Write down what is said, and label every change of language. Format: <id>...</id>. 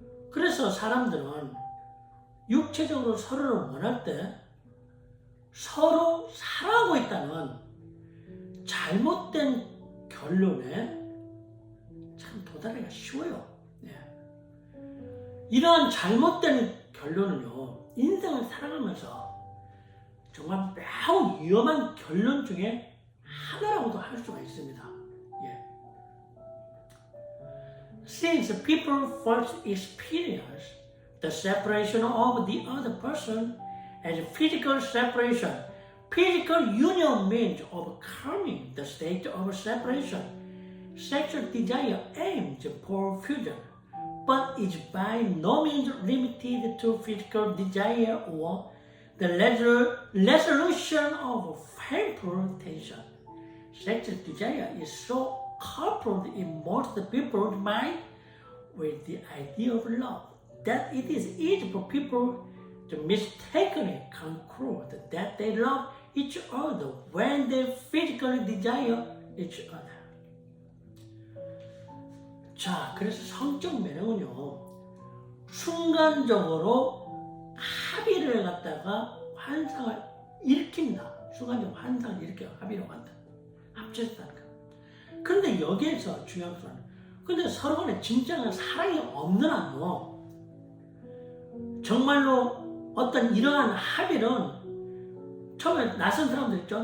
<ko>그래서 사람들은 육체적으로 서로를 원할 때 서로 사랑하고 있다는 잘못된 결론에 참 도달하기가 쉬워요. 이러한 잘못된 결론은요, 인생을 살아가면서 정말 매우 위험한 결론 중에 하나라고도 할 수가 있습니다.</ko> <en>Since people first experience the separation of the other person as physical separation, physical union means overcoming the state of separation. Sexual desire aims for fusion, but is by no means limited to physical desire or the resolution of painful tension. Sexual desire is so coupled in most people's mind with the idea of love that it is easy for people to mistakenly conclude that they love each other when they physically desire each other.</en> <ko>자, 그래서 성적 매력은요, 순간적으로 합의를 갖다가 환상을 일으킵니다. 순간적으로 환상을 일으켜요. 합의로 한다. 합쳤다는 거. 그런데 여기에서 중요한 것은, 근데 서로 간에 진짜는 사랑이 없는 한요, 정말로 어떤 이러한 합의는 처음에 낯선 사람들 있죠.</ko>